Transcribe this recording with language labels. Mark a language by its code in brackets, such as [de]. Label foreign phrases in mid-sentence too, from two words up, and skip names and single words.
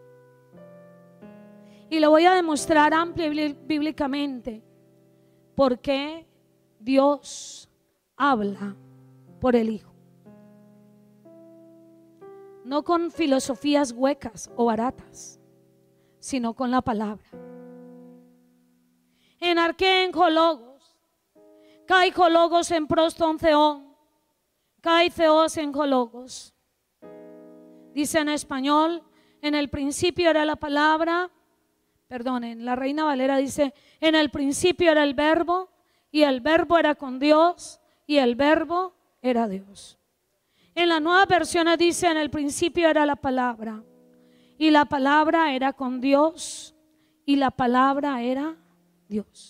[es] Y lo voy a demostrar amplio y bíblicamente por qué Dios habla por el Hijo. No con filosofías huecas o baratas, sino con la palabra. [el] Ἐν ἀρχῇ ἦν ὁ λόγος, καὶ ὁ λόγος ἦν πρὸς τὸν θεόν, καὶ θεὸς ἦν ὁ λόγος. [es] Dice en español, en el principio era la palabra, en la Reina Valera dice, en el principio era el verbo, y el verbo era con Dios, y el verbo era Dios. En la Nueva Versión dice, en el principio era la palabra, y la palabra era con Dios, y la palabra era Dios.